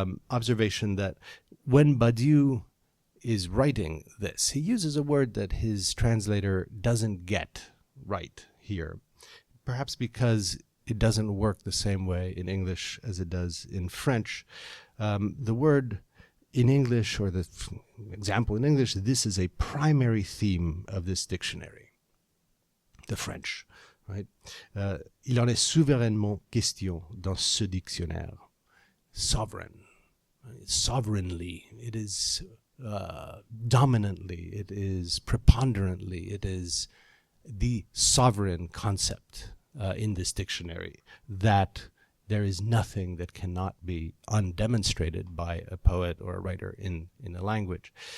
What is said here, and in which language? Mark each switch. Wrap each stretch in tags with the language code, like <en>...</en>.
<en>observation that when Badiou is writing this, he uses a word that his translator doesn't get right here, perhaps because it doesn't work the same way in English as it does in French. The word in English, or the example in English, this is a primary theme of this dictionary, the French, right?</en> <fr>Il en est souverainement question dans ce dictionnaire.</fr> <en>Sovereign, sovereignly, it is dominantly, it is preponderantly, it is the sovereign concept in this dictionary, that there is nothing that cannot be undemonstrated by a poet or a writer in a language.</en>